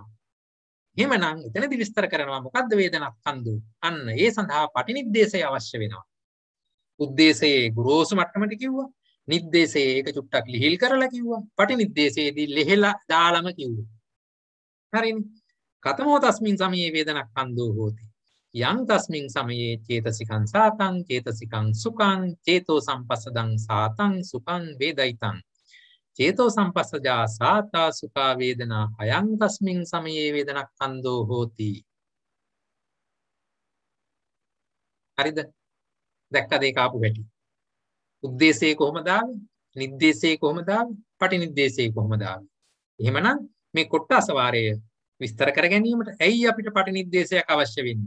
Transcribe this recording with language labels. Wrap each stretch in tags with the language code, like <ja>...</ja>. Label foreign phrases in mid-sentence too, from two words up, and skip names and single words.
<si>එහෙමනම් එතනදි විස්තර කරනවා මොකද්ද</si> <pi>වේදනක් කන්දෝ?</pi> <si>අන්න ඒ සඳහා පටිනිද්දේශය අවශ්‍ය වෙනවා. උද්දේශයේ ගුරුසු මට්ටමට කිව්වා. නිද්දේශයේ ඒක චුට්ටක් ලිහිල් කරලා කිව්වා. පටිනිද්දේශයේදී ලෙහෙලා දාලම කිව්වා. හරිනේ.</si> <pi>කතමෝ තස්මින් සමයේ වේදනක් කන්දෝ හෝති. යං තස්මින් සමයේ චේතසිකං සාතං චේතසිකං සුඛං චේතෝ සම්පස්සදං සාතං සුඛං වේදිතං. චේතෝ සම්පස්සජා සාතා සුඛා වේදනා අයං තස්මින් සමයේ වේදනක් කන්දෝ හෝති.</pi> <si>හරිද? දැක්කද ඒක ආපු හැටි? උද්දේශයේ කොහොමද ආවේ? නිද්දේශයේ කොහොමද ආවේ? පටිනිද්දේශයේ කොහොමද ආවේ? එහෙමනම් මේ කොට්ටාස වාරය විස්තර කර ගැනීමට ඇයි අපිට පටිනිද්දේශයක් අවශ්‍ය වෙන්නේ?</si>